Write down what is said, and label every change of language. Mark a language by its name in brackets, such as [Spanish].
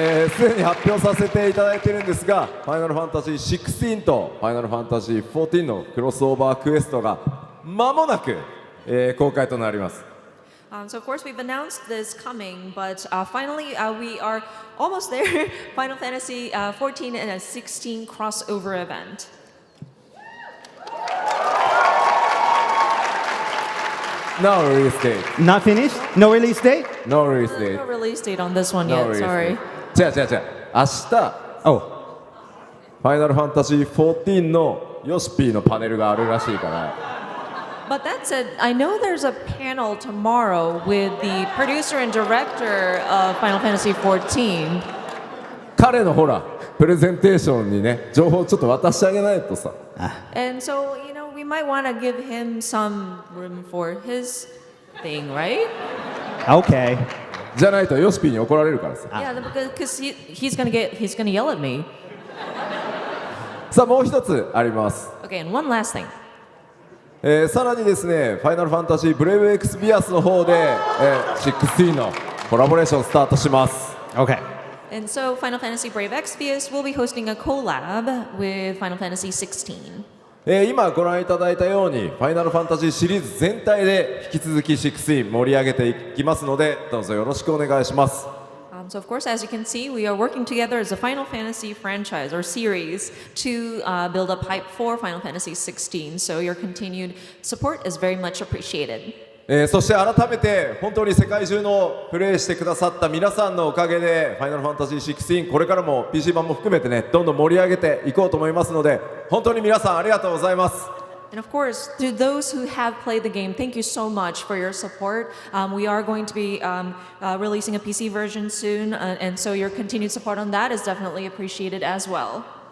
[Japanese] すでに発表させていただいているんですが、ファイナルファンタジー16とファイナルファンタジー14のクロスオーバークエストが間もなく、公開となります。 [English] So of course we've announced this coming, but finally we are almost there. Final Fantasy 14 and a 16 crossover event. No release date. Not finished? No release date? No release date. No release date on this one No yet. release Sorry. date. [Japanese] 違う。明日、 [English] Oh. [Japanese] ファイナルファンタジー14のヨシピーのパネルがあるらしいから。 [English] But that said, I know there's a panel tomorrow with the producer and director of Final Fantasy XIV. [Japanese] 彼のほらプレゼンテーションにね情報をちょっと渡してあげないとさ。 [English] And so, we might want to give him some room for his thing, right? Okay. [Japanese] じゃないとヨシピーに怒られるからさ。 [English] Yeah, because he's gonna yell at me. [Japanese] さあもう一つあります。 [English] Okay, and one last thing. [Japanese] さらにですね、ファイナルファンタジーブレイブエクスビアスの方で、16のコラボレーションスタートします。 [English] Okay. And so Final Fantasy Brave Exvius will be hosting a collab with Final Fantasy XVI. [Japanese] 今ご覧いただいたようにファイナルファンタジーシリーズ全体で引き続き16盛り上げていきますのでどうぞよろしくお願いします。 [English] So of course, as you can see, we are working together as a Final Fantasy franchise or series to build up hype for Final Fantasy XVI. So your continued support is very much appreciated. [Japanese] そして改めて本当に世界中のプレイしてくださった皆さんのおかげでファイナルファンタジー16これからも PC 版も含めてねどんどん盛り上げていこうと思いますので本当に皆さんありがとうございます。 [English] And of course, to those who have played the game, thank you so much for your support. We are going to be releasing a PC version soon, and so your continued support on that is definitely appreciated as well.